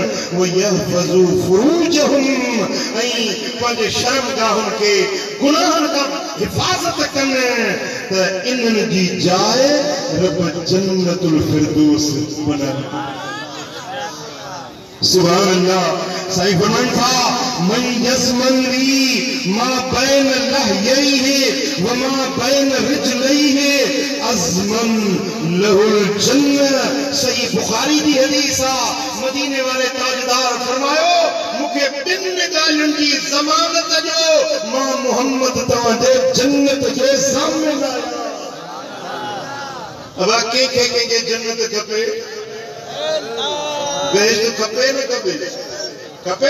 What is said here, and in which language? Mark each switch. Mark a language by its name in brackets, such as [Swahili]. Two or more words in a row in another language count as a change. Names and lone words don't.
[Arabic] ويحفظوا فروجهم [Sindhi] ऐं पंहिंजे शर्मगाहुनि खे गुनाहनि खां हिफ़ाज़त कनि त इन्हनि जी जाइ रब [Arabic] جنة الفردوس [Sindhi] बनाए. [Arabic] سبحان الله. [Sindhi] साईं फरमाइनि था [Arabic] من يضمني ما بين لحييه وما بين رجليه أضمن له الجنة. [Sindhi] सही बुखारी जी हदीस आहे. मदीने वाले ताजदार फरमायो मूंखे ॿिनि ॻाल्हियुनि जी ज़मानत ॾियो, मां मोहम्मद तव्हांजे जन्नत जे ज़ामिन आहियां. अब कंहिंखे जन्नत खपे, बेहश्त खपे न खपे, खपे.